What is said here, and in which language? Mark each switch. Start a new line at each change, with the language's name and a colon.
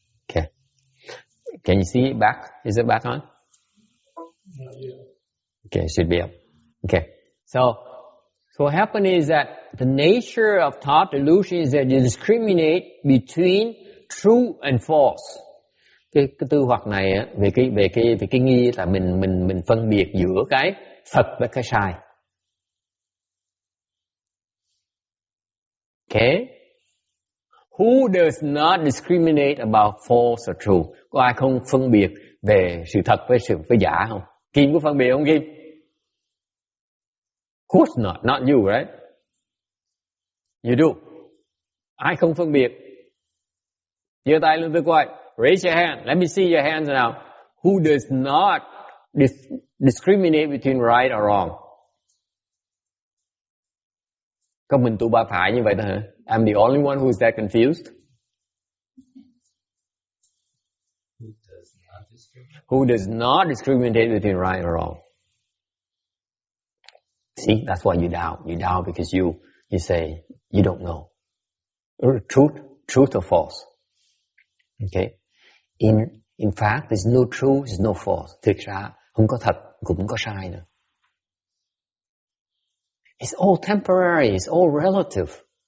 English: Okay. Can you see it back? Is it back on? Okay, it should be up. Okay. So what happened is that the nature of thought delusion is that you discriminate between true and false.
Vietnamese: Cái tư hoặc này về cái nghi là mình phân biệt giữa cái thật với cái sai.
English: Okay? Who does not discriminate about false or true?
Vietnamese: Có ai không phân biệt về sự thật với giả không? Kim có phân biệt không Kim?
English: Of course not you, right? You do.
Vietnamese: Ai không phân biệt? Giơ tay lên tôi coi.
English: Raise your hand. Let me see your hands now. Who does not discriminate between right or wrong?
Vietnamese: Có mình tụi ba phải như vậy thôi hả?
English: I'm the only one who's that confused. Who does not discriminate between right or wrong? See, that's why you doubt. You doubt because you say you don't know. Truth or false. Okay. In fact, there's no true, there's no false.
Vietnamese: Thực ra không có thật cũng không có sai nữa.
English: It's all temporary, it's all relative.